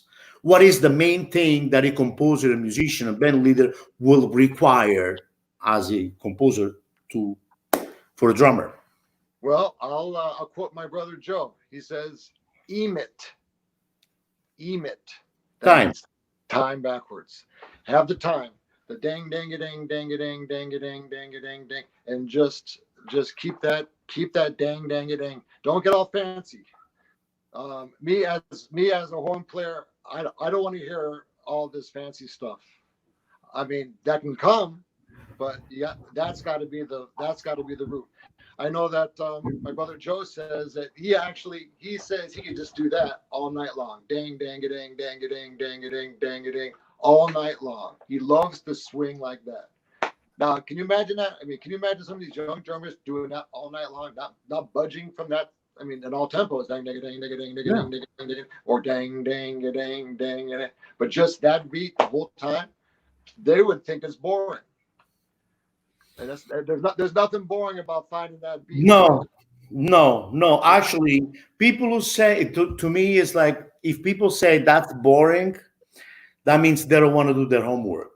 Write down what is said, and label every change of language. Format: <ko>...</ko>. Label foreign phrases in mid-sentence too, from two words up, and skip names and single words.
<en>What is the main thing that a composer, a musician, a band leader will require as a composer to for a drummer? Well, I'll quote my brother Joe. He says, "Emit, emit." That Time. means time backwards. Have the time. The dang dang a dang dang a dang dang a dang dang a dang dang, and just keep that dang dang a dang. Don't get all fancy. Me as a horn player, I don't want to hear all this fancy stuff. I mean, that can come, but yeah, that's got to be the root. I know that my brother Joe says that he says he can just do that all night long. Dang dang a dang dang a dang dang a dang dang a dang all night long. He loves to swing like that. Now, can you imagine that? I mean, can you imagine some of these young drummers doing that all night long, not budging from that? I mean, in all tempos, dang dang dang dang dang dang dang dang dang, or dang dang dang dang, but just that beat the whole time, they would think it's boring. And there's nothing boring about finding that beat. No, no, no. Actually, people who say to me is like if people say that's boring, that means they don't want to do their homework.</en>